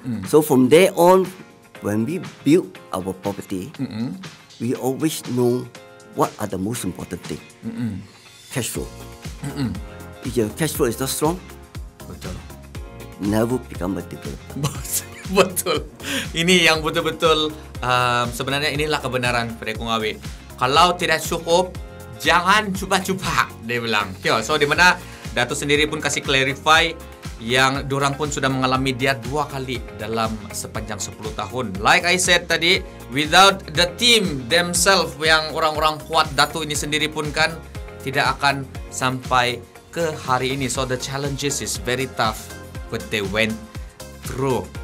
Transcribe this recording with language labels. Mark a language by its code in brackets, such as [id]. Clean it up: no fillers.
[en] So from there on, when we build our property, we always know what are the most important thing. Cash flow. If your cash flow is not strong, [ms] Betul. [en] never become a developer. [ms] Betul. Ini yang betul-betul sebenarnya inilah kebenaran pada Kungawi. Kalau tidak cukup, jangan cuba-cuba, dia bilang. So di mana Datuk sendiri pun kasih clarify yang dorang pun sudah mengalami dia 2 kali dalam sepanjang 10 tahun. [en] Like I said [ms] tadi, [en] without the team themselves [ms] yang orang-orang kuat Datuk ini sendiri pun kan tidak akan sampai ke hari ini. [en] So the challenges is very tough, but they went through.